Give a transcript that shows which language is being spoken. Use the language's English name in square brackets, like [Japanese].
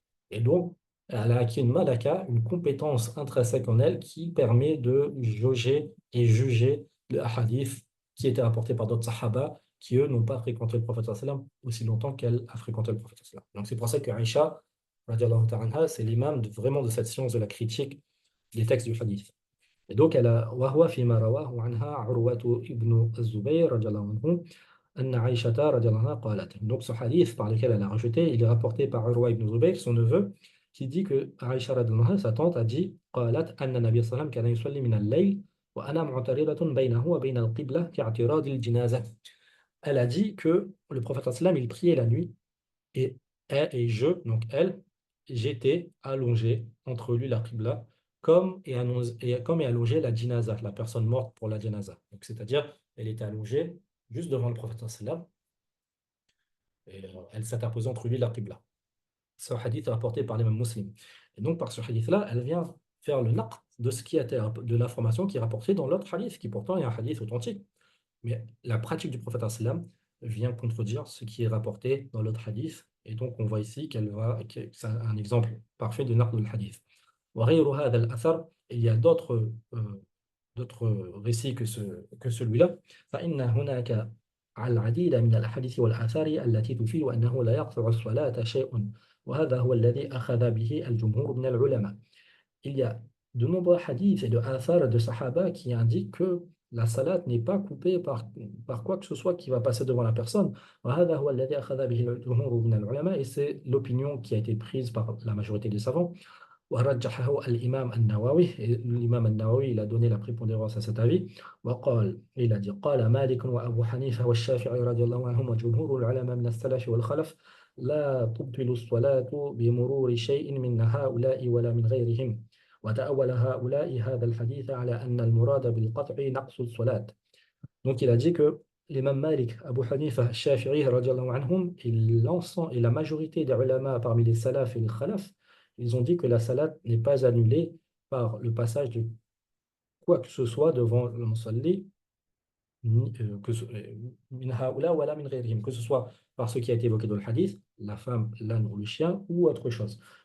[French] Et donc, elle a acquis une malaka, une compétence intrinsèque en elle qui permet de jauger et juger le hadith qui était apporté par d'autres sahaba qui, eux, n'ont pas fréquenté le prophète sallam aussi longtemps qu'elle a fréquenté le prophète sallam. Donc, c'est pour ça que Aïcha, radiallahu ta'ala anha, c'est l'imam vraiment de cette science de la critique des textes du hadith. Et donc, elle a [Arabic] وهو فيما رواه عنها عروة ابن الزبير رضي الله عنه أن عائشة رضي الله عنها قالت. [French] Donc ce hadith par lequel elle a rajouté, il est rapporté par Urwa ibn Zubayr, son neveu, qui dit que Aïcha رضي الله عنها, sa tante, a dit [Arabic] قالت أن النبي صلى الله عليه وسلم كان يصلي من الليل وأنا معترضة بينه وبين القبلة كاعتراض الجنازة. [French] Elle a dit que le prophète sallam il priait la nuit et donc elle, j'étais allongé entre lui et la qibla comme est allongée la jinaza, la personne morte pour la jinaza. Donc c'est-à-dire, elle était allongée juste devant le prophète sallam et elle s'interposait entre lui et la qibla. Ce hadith est rapporté par l'imam muslim. Et donc par ce hadith-là, elle vient faire le naqd de ce qui était de l'information qui est rapportée dans l'autre hadith, qui pourtant est un hadith authentique. Mais la pratique du prophète sallam vient contredire ce qui est rapporté dans l'autre hadith. Et donc, on voit ici que c'est un exemple parfait de naqd al-hadith. [Arabic] وغير هذا الأثر, [French] il y a d'autres récits que celui-là. [Arabic] فإن هناك العديد من الأحاديث والآثار التي تفيد أنه لا يقطع الصلاة شيء وهذا هو الذي أخذ به الجمهور من العلماء. [French] Il y a de nombreux hadiths et de athar de sahaba qui indiquent que la salat n'est pas coupée par quoi que ce soit qui va passer devant la personne. [Arabic] وهذا هو الذي أخذ به الجمهور من العلماء, [French] et c'est l'opinion qui a été prise par la majorité des savants. [Arabic] ورجحه الإمام النووي, [French] et l'imam النووي il a donné la prépondérance à cet avis. [Arabic] وقال, [French] il a dit [Arabic] قال مالك وأبو حنيفة والشافعي رضي الله عنهم وجمهور العلماء من السلف والخلف لا تبطل الصلاة بمرور شيء من هؤلاء ولا من غيرهم. وتأول هؤلاء هذا الحديث على أن المراد بالقطع نقص الصلاة. [French] Donc il a dit que l'imam Malik, Abu Hanifa, Shafi'i radiallahu anhum, et la majorité des ulama parmi les salaf et les khalaf, ils ont dit que la salat n'est pas annulée par le passage de quoi que ce soit devant le musalli, [Arabic] min haoula wala min ghayrihim, [French] que ce soit par ce qui a été évoqué dans le hadith, la femme, l'âne ou le chien, ou autre chose.